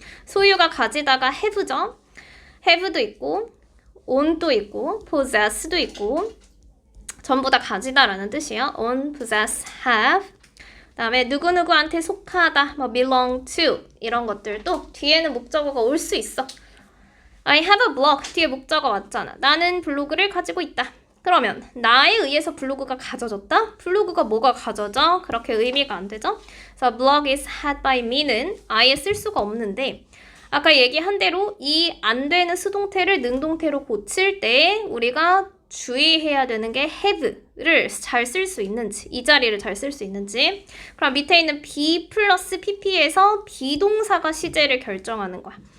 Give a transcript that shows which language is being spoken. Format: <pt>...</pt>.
<ko>소유가 가지다가 have죠. have도 있고 own도 있고 possess도 있고 전부 다 가지다라는 뜻이에요.</ko> <en>own, possess, have.</en> <ko>그 다음에 누구누구한테 속하다, 뭐 belong to 이런 것들도 뒤에는 목적어가 올 수 있어.</ko> <en>I have a blog</en> <ko>뒤에 목적어 왔잖아. 나는 블로그를 가지고 있다. 그러면 나에 의해서 블로그가 가져졌다? 블로그가 뭐가 가져져? 그렇게 의미가 안 되죠? 그래서</ko> <en>blog is had by me</en> <ko>는 아예 쓸 수가 없는데 아까 얘기한 대로 이 안 되는 수동태를 능동태로 고칠 때 우리가 주의해야 되는 게 have를 잘 쓸 수 있는지 이 자리를 잘 쓸 수 있는지 그럼 밑에 있는 be 플러스 pp에서 비동사가 시제를 결정하는 거야.</ko>